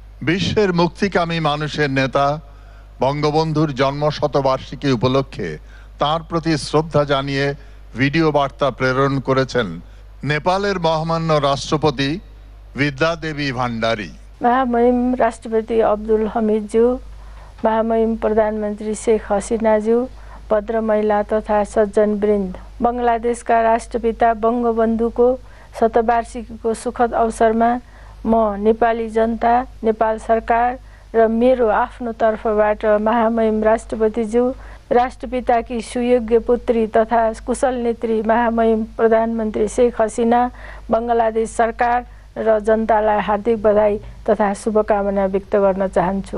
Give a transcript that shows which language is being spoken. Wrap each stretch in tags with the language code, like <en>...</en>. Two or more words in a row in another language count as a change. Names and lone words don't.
<bn>বিশ্বের মুক্তিকামী মানুষের নেতা বঙ্গবন্ধুর জন্মশতবার্ষিকী উপলক্ষে তার প্রতি শ্রদ্ধা জানিয়ে ভিডিও বার্তা প্রেরণ করেছেন নেপালের মহামান্য রাষ্ট্রপতি विद्यादेवी भण्डारी।</bn> <ne>महामहिम राष्ट्रपति अब्दुल हमीदज्यू, महामहिम प्रधानमन्त्री शेख हसिनाज्यू, भद्र महिला तथा सज्जन वृन्द, बङ्गलादेशका राष्ट्रपिता बङ्गबन्धुको शतवार्षिकीको सुखद अवसरमा म नेपाली जनता, नेपाल सरकार र मेरो आफ्नो तर्फबाट महामहिम राष्ट्रपतिज्यू, राष्ट्रपिताकी सुयोग्य पुत्री तथा कुशल नेत्री महामहिम प्रधानमन्त्री शेख हसिना, बङ्गलादेश सरकार र जनतालाई हार्दिक बधाई तथा शुभकामना व्यक्त गर्न चाहन्छु।</ne>